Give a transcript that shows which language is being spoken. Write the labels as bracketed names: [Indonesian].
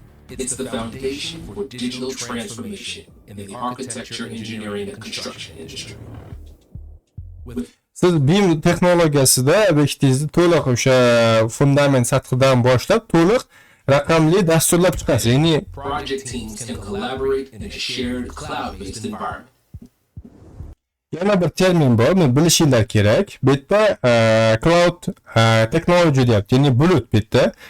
[English] It's the foundation for digital transformation in the architecture, engineering, and construction industry. [Uzbek] Siz BIM texnologiyasida obyektingizni to'liq o'sha fundament sathidan boshlab to'liq raqamli dasturlab chiqasiz. Ya'ni [English] project teams can collaborate in a shared cloud-based environment. [Uzbek] Yana bir termin bor, buni bilishinglar kerak. Bu yerda cloud technology deyapti, ya'ni bulut bu yerda.